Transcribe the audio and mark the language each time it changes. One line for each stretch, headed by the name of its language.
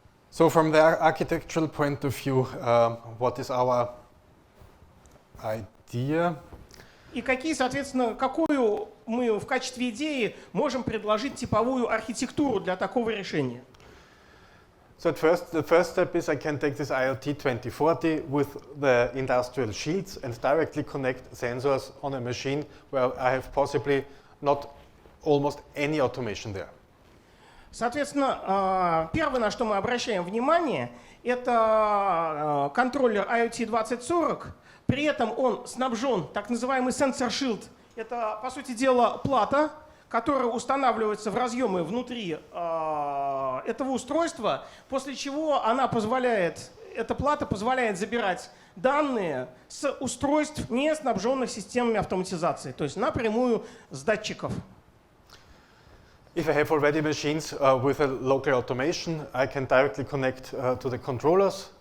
English: So from the architectural point of view, what is our idea?
Russian: И какие, соответственно, какую мы в качестве идеи можем предложить типовую архитектуру для такого решения?
English: So the first step is I can take this IoT 2040 with the industrial shields and directly connect sensors on a machine where I have possibly not almost any automation there.
Russian: Соответственно, первое, на что мы обращаем внимание, это контроллер IoT 2040. При этом он снабжен так называемый sensor shield. Это, по сути дела, плата, которая устанавливается в разъемы внутри этого устройства, после чего эта плата позволяет забирать данные с устройств, не снабженных системами автоматизации, то есть напрямую с датчиков.
English: If I have already machines with a local automation, I can directly connect to the controllers.